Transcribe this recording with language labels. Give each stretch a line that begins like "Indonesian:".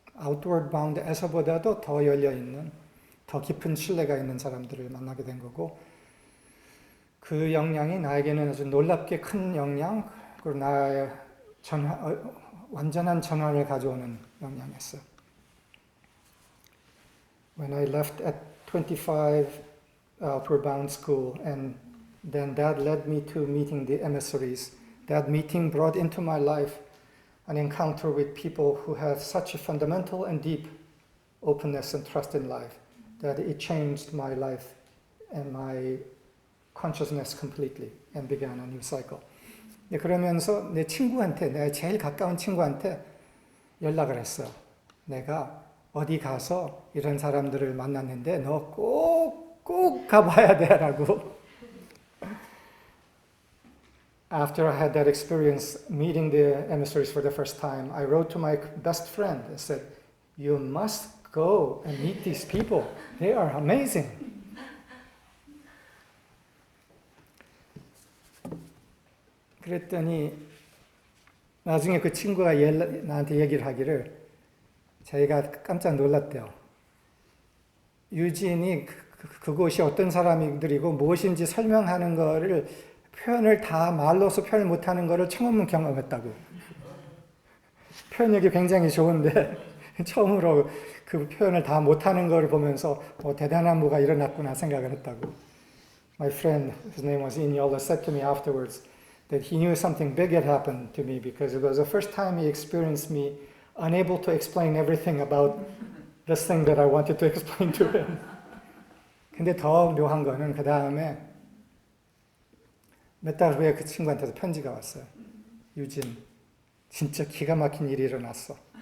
Korean: Outward Bound에서보다도 더 열려있는, 더 깊은 신뢰가 있는 사람들을 만나게 된 거고 그 영향이 나에게는 아주 놀랍게 큰 영향, 그리고 나의 완전한 전환을 가져오는 영향이었어요.
English: When I left at 25 Outward Bound School and then that led me to meeting the emissaries, that meeting brought into my life an encounter with people who have such a fundamental and deep openness and trust in life that it changed my life and my consciousness completely and began a new cycle.
Korean: 그러면서 내 제일 가까운 친구한테 연락을 했어요. 내가 어디 가서 이런 사람들을 만났는데 너 꼭 가봐야 돼 라고.
English: After I had that experience meeting the emissaries for the first time, I wrote to my best friend and said, you must go and meet these people. They are amazing.
Korean: 그랬더니 나중에 그 친구가 나한테 얘기를 하기를 자기가 깜짝 놀랐대요. 유진이 그곳이 어떤 사람들이고 무엇인지 설명하는 거를 표현을 다 말로서 표현을 못하는 거를 처음 경험했다고. 표현력이 굉장히 좋은데 처음으로 그 표현을 다 못하는 거를 보면서 대단한 뭐가 일어났구나 생각을 했다고.
English: My friend, his name was Inyola, said to me afterwards that he knew something big had happened to me because it was the first time he experienced me unable to explain everything about this thing that I wanted to explain to him.
Korean: 근데 더 묘한 거는 그 다음에 몇 달 후에 그 친구한테서 편지가 왔어요. 유진, 진짜 기가 막힌 일이 일어났어.